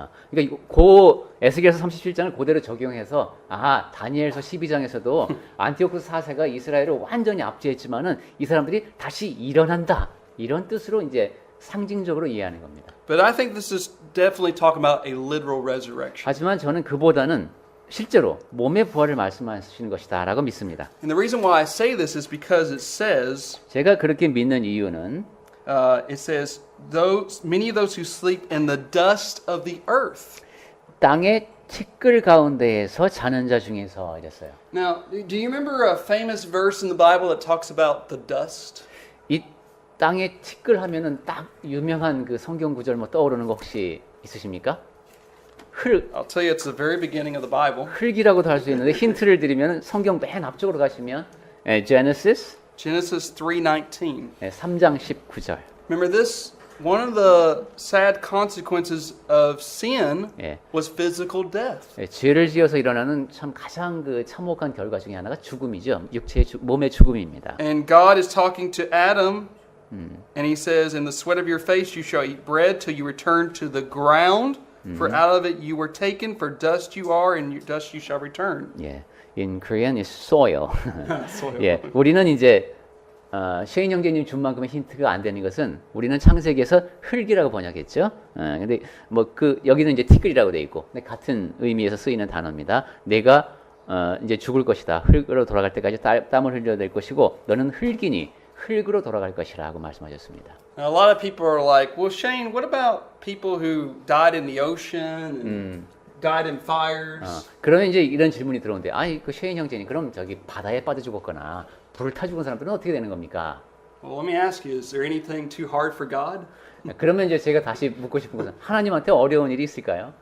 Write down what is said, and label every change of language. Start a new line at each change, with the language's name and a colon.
Korean: 그러니까 고 에스겔서 37장을 그대로 적용해서 다니엘서 12장에서도 안티오쿠스 4세가 이스라엘을 완전히 압제했지만은 이 사람들이 다시 일어난다. 이런 뜻으로 이제 상징적으로 이해하는 겁니다.
English: But I think this is definitely talking about a literal resurrection.
Korean: 하지만 저는 그보다는 실제로 몸의 부활을 말씀하시는 것이다라고 믿습니다.
English: And the reason why I say this is because it says,
Korean: 제가 그렇게 믿는 이유는
English: it says, many of those who sleep in the dust of the earth.
Korean: 땅의 티끌 가운데에서 자는 자 중에서 이랬어요.
English: Now, do you remember a famous verse in the Bible that talks about the dust?
Korean: 이 땅의 티끌 하면은 딱 유명한 그 성경 구절 뭐 떠오르는 거 혹시 있으십니까?
English: I'll tell you, it's the very beginning of the Bible.
Korean: 흙이라고도 할 수 있는데 힌트를 드리면 성경 맨 앞쪽으로 가시면 Genesis
English: Genesis 3:19.
Korean: 3장 19절.
English: Remember this? One of the sad consequences of sin
Korean: 예.
English: was physical death.
Korean: 죄를 지어서 일어나는 참 가장 그 참혹한 결과 중에 하나가 죽음이죠. 육체의 몸의 죽음입니다.
English: And God is talking to Adam, and He says, "In the sweat of your face you shall eat bread till you return to the ground, for out of it you were taken, for dust you are, and dust you shall return." 예. In Korean is soil. Soil.
Korean: 예. 우리는 이제 셰인 형제님 준 만큼의 힌트가 안 되는 것은 우리는 창세기에서 흙이라고 번역했죠. 근데 뭐 그 여기는 이제 티끌이라고 돼 있고, 근데 같은 의미에서 쓰이는 단어입니다. 내가 이제 죽을 것이다. 흙으로 돌아갈 때까지 땀을 흘려야 될 것이고, 너는 흙이니 흙으로 돌아갈 것이라고 말씀하셨습니다.
English: Now, a lot of people are like, "Well, Shane, what about people who died in the ocean and died in fires?"
Korean: 그러면 이제 이런 질문이 들어오는데, 아니 그 셰인 형제님, 그럼 저기 바다에 빠져 죽었거나 불을 타 죽은 사람들은 어떻게 되는 겁니까?
English: Well, let me ask you: Is there anything too hard for God?
Korean: 그러면 이제 제가 다시 묻고 싶은 것은 하나님한테 어려운 일이 있을까요?